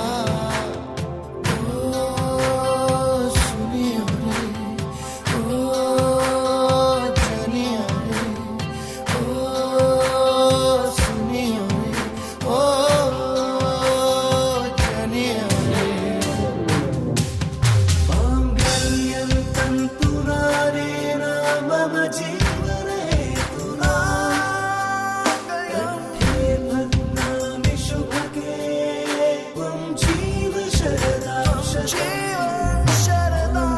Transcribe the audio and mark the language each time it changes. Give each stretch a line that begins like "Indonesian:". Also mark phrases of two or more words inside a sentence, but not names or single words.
Hindi: ओ सुनियो रे, ओ जानियो रे, ओ सुनियो रे, ओ जानियो रे।
Sanskrit: मांगल्यं तन्तुना नेन मम जीवने हेतुना कंठे बध्नामि शुभगे त्वं जीव शरदां शतम्।